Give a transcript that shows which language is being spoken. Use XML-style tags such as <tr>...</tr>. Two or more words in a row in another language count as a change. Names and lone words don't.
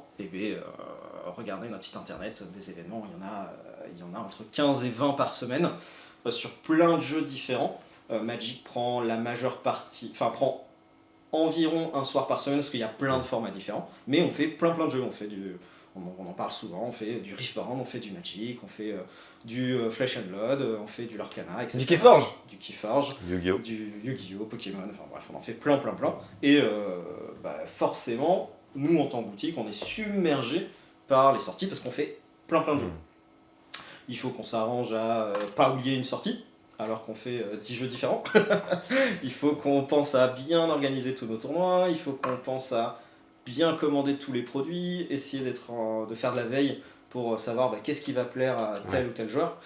<fr>Et regardez notre site internet, des événements, il y en a entre 15 et 20 par semaine sur plein de jeux différents. Magic prend la majeure partie, prend environ un soir par semaine parce qu'il y a plein de formats différents, mais on fait plein de jeux. On en parle souvent, on fait du Riftbound, on fait du Magic, on fait du Flesh and Blood, on fait du Lorcana, etc. Du Keyforge. Du Keyforge, Yu-Gi-Oh! du Yu-Gi-Oh, Pokémon, enfin bref, on en fait plein. Et forcément, nous en tant que boutique, on est submergé par les sorties parce qu'on fait plein de jeux. Il faut qu'on s'arrange à pas oublier une sortie, alors qu'on fait 10 jeux différents. Il faut qu'on pense à bien organiser tous nos tournois, il faut qu'on pense à bien commander tous les produits, essayer de faire de la veille pour savoir qu'est-ce qui va plaire à tel ou tel joueur.</fr>